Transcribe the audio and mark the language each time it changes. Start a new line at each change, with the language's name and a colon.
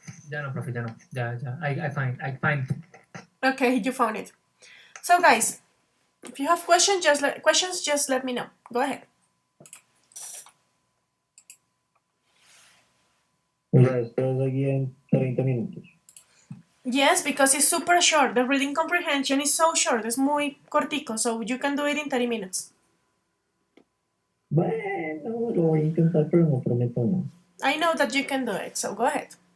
Spanish: Ya no, profe, ya no. Ya.
English: I find. Okay, you found it. So, guys, if you have questions, just let me know. Go ahead.
Spanish: O sea, esto es aquí en 30 minutos.
English: Yes, because it's super short. The reading comprehension is so short.
Spanish: Es muy cortico,
English: so you can do it in 30 minutes.
Spanish: Bueno, lo voy a intentar, pero no prometo nada.
English: I know that you can do it, so go ahead.